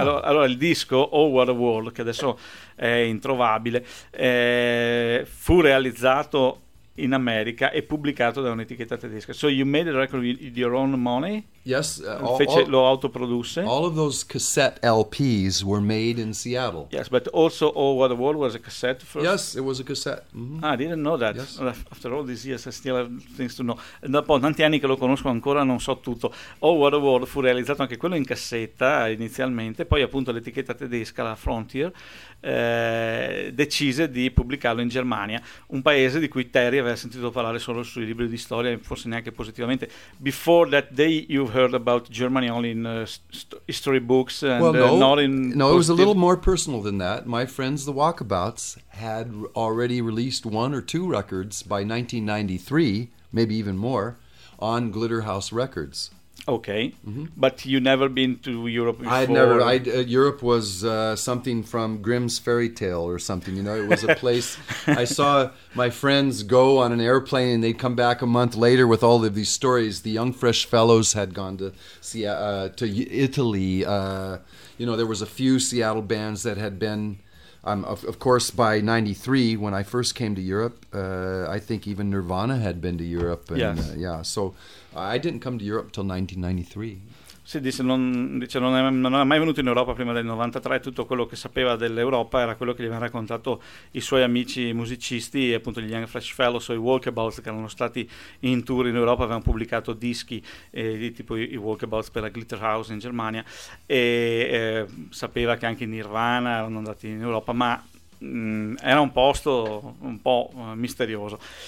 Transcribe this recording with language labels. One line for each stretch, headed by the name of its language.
Italian: Allora, il disco, Oh, What a World, che adesso è introvabile, fu realizzato in America e pubblicato da un'etichetta tedesca.
English: So you made a record with your own money? Yes.
Italian: Lo autoprodusse.
English: All of those cassette LPs were made in Seattle. Yes, but also Oh What a World was a cassette first? Yes, it was a cassette. Mm-hmm. I didn't know that. Yes. After all these years I still have things to know.
Italian: Dopo tanti anni che lo conosco ancora non so tutto. Oh What a World fu realizzato anche quello in cassetta inizialmente, poi appunto l'etichetta tedesca, la Frontier, decise di pubblicarlo in Germania, un paese di cui Terry aveva sentito parlare solo sui libri di storia, forse neanche positivamente.
English: Before that day you've heard about Germany only in history books and It was a little more personal than that. My friends the Walkabouts had already released one or two records by 1993, maybe even more, on Glitterhouse Records. Okay, mm-hmm. But you never been to Europe before? Europe was something from Grimm's Fairy Tale or something, you know, it was a place, I saw my friends go on an airplane and they'd come back a month later with all of these stories, the young fresh fellows had gone to to Italy, you know, there was a few Seattle bands that had been, of course, by 93, when I first came to Europe, I think even Nirvana had been to Europe, and, yes. So... I didn't come to Europe till 1993.
Italian: Sì, non era mai venuto in Europa prima del 93. Tutto quello che sapeva dell'Europa era quello che gli aveva raccontato i suoi amici musicisti, appunto gli Young Fresh Fellows o i Walkabouts, che erano stati in tour in Europa, avevano pubblicato dischi di tipo i Walkabouts per la Glitterhouse in Germania, e sapeva che anche Nirvana erano andati in Europa, ma era un posto un po' misterioso.